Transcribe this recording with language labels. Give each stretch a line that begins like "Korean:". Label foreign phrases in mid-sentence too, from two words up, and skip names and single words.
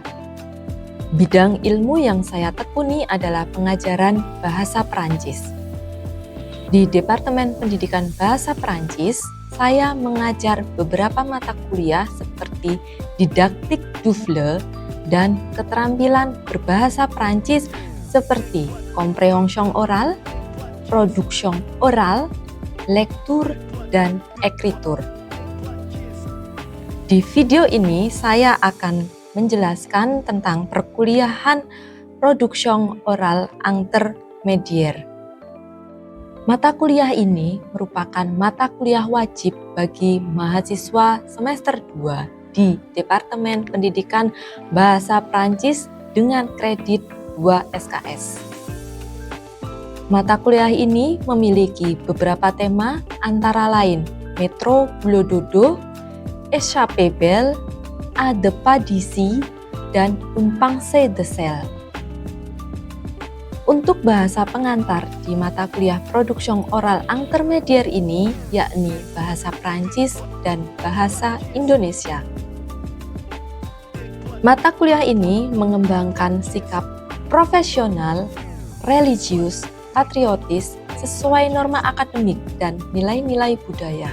Indonesian: Bidang ilmu yang saya tekuni adalah pengajaran bahasa Prancis. Di Departemen Pendidikan Bahasa Prancis, saya mengajar beberapa mata kuliah seperti didaktik Dufle dan keterampilan berbahasa Prancis seperti
French: compréhension oral, production oral, lecture,
Indonesian: dan écriture. Di video ini saya akan menjelaskan tentang perkuliahan
French: production oral intermediaire.
Indonesian: Mata kuliah ini merupakan mata kuliah wajib bagi mahasiswa semester 2 di Departemen Pendidikan Bahasa Prancis dengan kredit 2 SKS. Mata kuliah ini memiliki beberapa tema antara lain Métro Boulot Dodo, Échappée Belle, A de pas d'ici, dan Une pensée de sel. Untuk bahasa pengantar di mata kuliah
French: production oral intermediaire
Indonesian: ini yakni bahasa Prancis dan bahasa Indonesia. Mata kuliah ini mengembangkan sikap profesional, religius, patriotis sesuai norma akademik dan nilai-nilai budaya.